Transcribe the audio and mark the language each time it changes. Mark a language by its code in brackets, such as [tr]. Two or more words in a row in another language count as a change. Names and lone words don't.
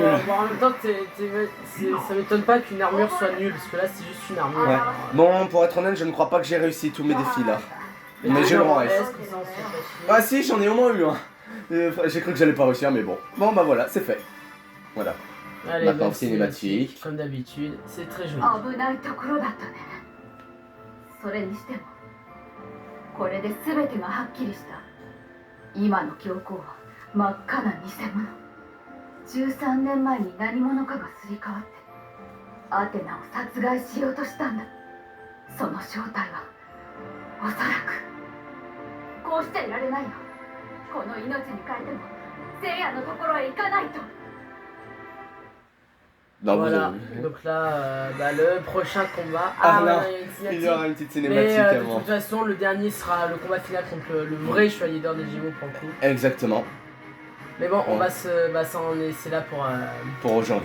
[fr] Bon, en même temps, ça m'étonne pas qu'une armure soit nulle, parce que là c'est juste une armure. Ouais. Bon, pour être honnête, je ne crois pas que j'ai réussi tous mes défis là. Mais je le rends S. Ah si, j'en ai au moins eu un. J'ai cru que j'allais pas réussir, mais bon. Bon, bah voilà, c'est fait. Voilà. Allez, maintenant cinématique. Comme d'habitude, c'est très joli. [ja] 危ないところだったね。それにしてもこれで全てがはっきりした。今の教皇は真っ赤な偽物。13年前に何者かがすり替わってアテナを殺害しようとしたんだ。その正体はおそらくこうしていられないよ。この命に変えても聖夜のところへ行かないと。 [fr] Non, voilà, donc là, le prochain combat. Ah là, il y aura une petite cinématique. Mais de toute façon, le dernier sera le combat final contre le vrai chevalier d'or des Gémeaux pour le coup. Exactement. Mais bon, on va s'en laisser là pour aujourd'hui.